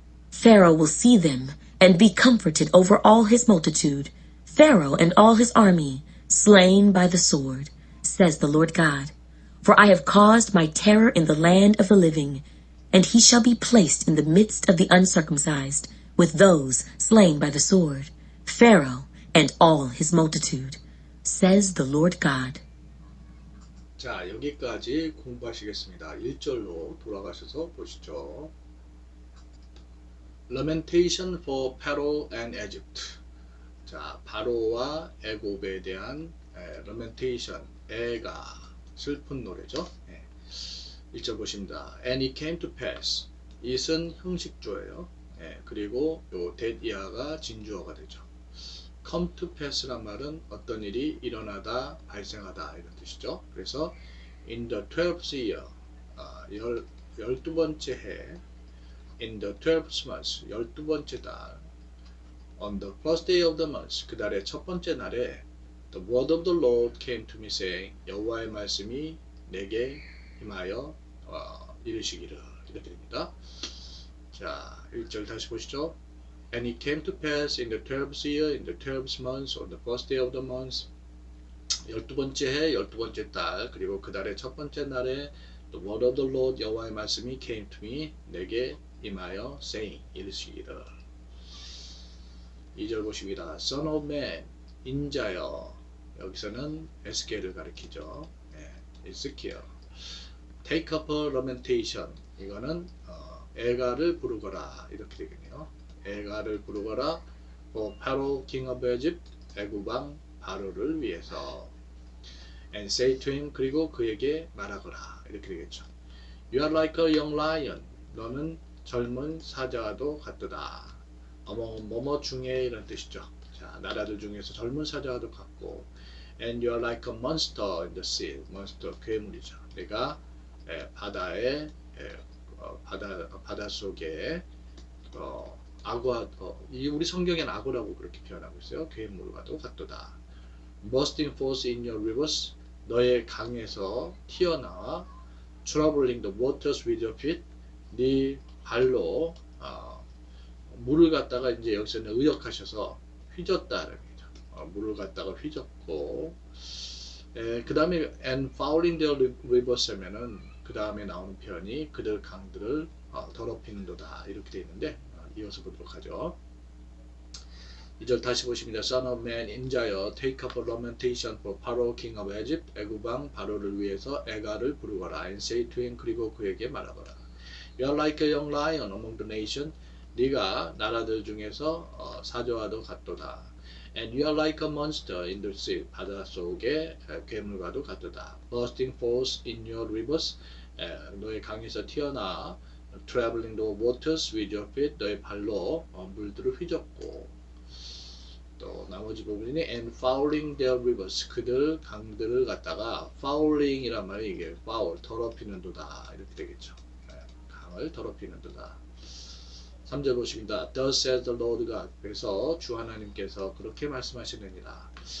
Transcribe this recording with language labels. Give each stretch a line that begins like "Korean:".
English: Pharaoh will see them, and be comforted over all his multitude, Pharaoh and all his army, slain by the sword, says the Lord God. For I have caused my terror in the land of the living, and he shall be placed in the midst of the uncircumcised, with those slain by the sword, Pharaoh and all his multitude, says the Lord God.
Korean: 자, 여기까지 공부하시겠습니다. 1절로 돌아가셔서 보시죠.
English: Lamentation for Pharaoh and Egypt.
Korean: 자, 바로와 애굽에 대한 lamentation, 애가 슬픈 노래죠. 1절 보십니다.
English: And it came to pass.
Korean: it은 형식조예요. 그리고 요 that이가 진주어가 되죠. come to pass란 말은 어떤 일이 일어나다, 발생하다 이런 뜻이죠. 그래서
English: in the 12th year,
Korean: 12번째 해,
English: in the 12th month,
Korean: 12번째 달,
English: on the first day of the month,
Korean: 그 달의 첫 번째 날에
English: the word of the Lord came to me saying,
Korean: 여호와의 말씀이 내게 임하여 이르시기를, 이렇게 됩니다. 자, 1절 다시 보시죠.
English: And it came to pass in the 12th year, in the 12th month, on the first day of the month,
Korean: 12번째 해, 12번째 달, 그리고 그 달의 첫 번째 날에
English: the word of the Lord,
Korean: 여호와의 말씀이
English: came to me,
Korean: 내게 임하여
English: saying,
Korean: 이르시기를. 2절 보십니다.
English: Son of man,
Korean: 인자여. 여기서는 에스겔을 가리키죠.
English: 에스겔. Take up a lamentation.
Korean: 이거는 애가를 부르거라. 이렇게 되겠네요. 애가를 부르거라.
English: For Pharaoh, king of Egypt,
Korean: 애굽 왕 바로를 위해서.
English: And say to him,
Korean: 그리고 그에게 말하거라. 이렇게 되겠죠.
English: You are like a young lion.
Korean: 너는 젊은 사자와도 같도다. 뭐뭐 중에 이런 뜻이죠. 자, 나라들 중에서 젊은 사자와도 같고.
English: And you are like a monster in the sea. monster, 괴물이죠.
Korean: 내가 바다에 바다 속에 악어, 우리 성경에는 악어라고 그렇게 표현하고 있어요. 괴물과도 같도다.
English: Bursting forth in your rivers,
Korean: 너의 강에서 튀어나와
English: troubling the waters with your feet,
Korean: 네 발로 물을 갖다가 이제 여기서는 의역하셔서 휘젓다라는 거죠. 물을 갖다가 휘젓고, 그 다음에
English: and fouling their rivers
Korean: 하면은 그 다음에 나오는 표현이 그들 강들을 더럽히는도다 이렇게 되어 있는데 이어서 보도록 하죠. 2절 다시 보십니다.
English: Son of man,
Korean: 인자여,
English: take up a lamentation for Pharaoh, king of Egypt,
Korean: 애굽 왕 바로를 위해서 애가를 부르거라.
English: And say to him,
Korean: 그리고 그에게 말하거라.
English: You are like a young lion among the nation.
Korean: 네가 나라들 중에서 사자와도 같도다.
English: And you are like a monster in the sea.
Korean: 바다 속의 괴물과도 같도다.
English: Bursting forth in your rivers.
Korean: 너의 강에서 튀어나와
English: traveling the waters with your feet.
Korean: 너의 발로 물들을 휘젓고. 또 나머지 부분이
English: and fouling their rivers.
Korean: 그들 강들을 갖다가 fouling 이란 말이 이게 foul, 더럽히는 도다 이렇게 되겠죠. 강을 더럽히는 도다. 3절 보십니다.
English: Thus says the Lord God.
Korean: 그래서 주 하나님께서 그렇게 말씀하시느니라.